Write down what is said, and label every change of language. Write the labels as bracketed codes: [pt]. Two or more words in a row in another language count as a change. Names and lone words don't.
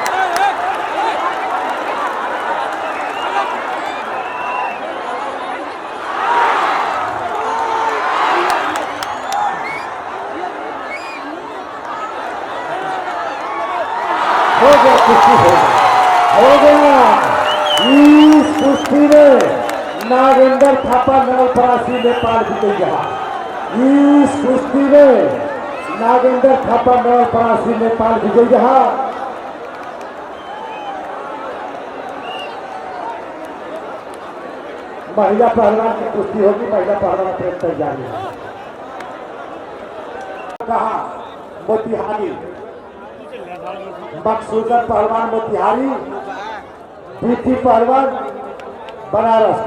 [hi] हो गया, कुश्ती हो गया। इस कुश्ती में नागेंद्र थापा नवलपरासी नेपाल जीत गया। इस कुश्ती में नागेंद्र थापा नवलपरासी नेपाल विजयी रहा। महिला पहलवान की कुश्ती होगी। महिला पहलवान प्रेम तैयारी है। कहा मोतिहारी, मकसूदन पहलवान मोतिहारी, बीटी पहलवान बनारस।